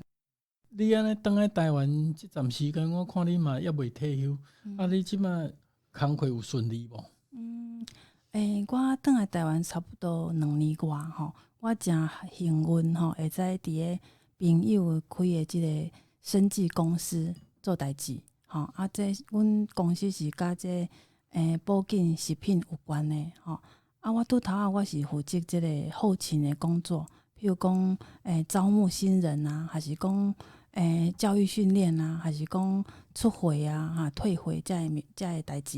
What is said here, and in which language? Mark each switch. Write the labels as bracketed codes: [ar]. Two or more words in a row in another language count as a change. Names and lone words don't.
[nan] 你安尼倒来台湾即段时间，我看你嘛还未退休，你即摆工课有顺利无？我倒来台湾差不多2年外吼，我真幸运吼，会使伫个朋友开的即个生技公司做代志，这阮公司是甲这保健食品有关的，我拄头我是负责即个后勤的工作，譬如讲招募新人啊，还是讲教育训练啊，还是讲出会啊、退会这的代志。